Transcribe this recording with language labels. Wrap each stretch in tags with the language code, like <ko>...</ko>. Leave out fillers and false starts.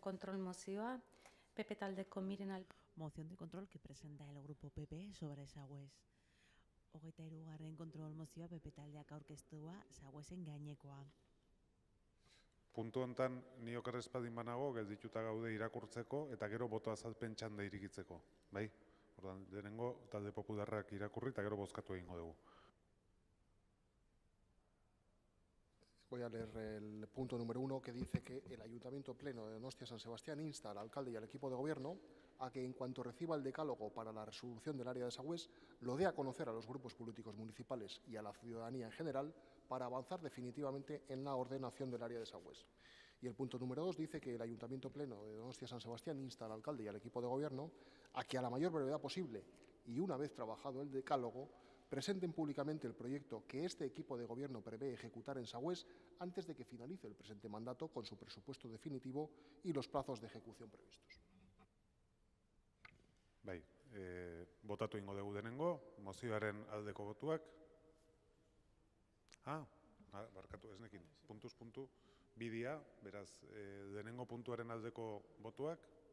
<eu>kontrol mozioa, PP taldeko Miren</eu> <es>Moción de control que presenta el grupo PP sobre Sagüez. 23.</es> <eu>kontrol mozioa PP taldeak aurkeztua Sagüezen gainekoa. Puntu hontan ni oker ez badin banago, geldituta gaude irakurtzeko eta gero boto azalpen txanda irikitzeko. Bai? Ordan, lehenengo talde popularrak irakurri eta gero bozkatu egingo dugu.</eu> <es>Voy a leer el punto número 1, que dice que el Ayuntamiento Pleno de Donostia San Sebastián insta al alcalde y al equipo de gobierno a que, en cuanto reciba el decálogo para la resolución del área de Sagüés, lo dé a conocer a los grupos políticos municipales y a la ciudadanía en general para avanzar definitivamente en la ordenación del área de Sagüés. Y el punto número 2 dice que el Ayuntamiento Pleno de Donostia San Sebastián insta al alcalde y al equipo de gobierno a que, a la mayor brevedad posible y una vez trabajado el decálogo, presenten públicamente el proyecto que este equipo de gobierno prevé ejecutar en Sagüés antes de que finalice el presente mandato, con su presupuesto definitivo y los plazos de ejecución previstos.</es> <eu>Bai, botatu ingo dugu denengo, mozioaren aldeko botuak. Barkatu, ez nekin, puntuz puntu, bidia, beraz, denengo puntuaren aldeko botuak.</eu>